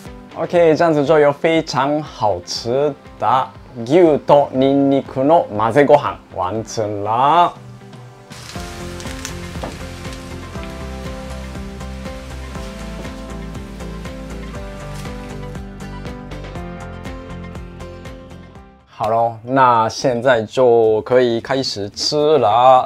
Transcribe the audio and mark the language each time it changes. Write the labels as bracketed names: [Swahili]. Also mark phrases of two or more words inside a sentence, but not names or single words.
[Chinese] OK， 这样子就有非常好吃的 [Japanese] 牛とニンニクの混ぜご飯 [Chinese] 完成了。好咯，那现在就可以开始吃了。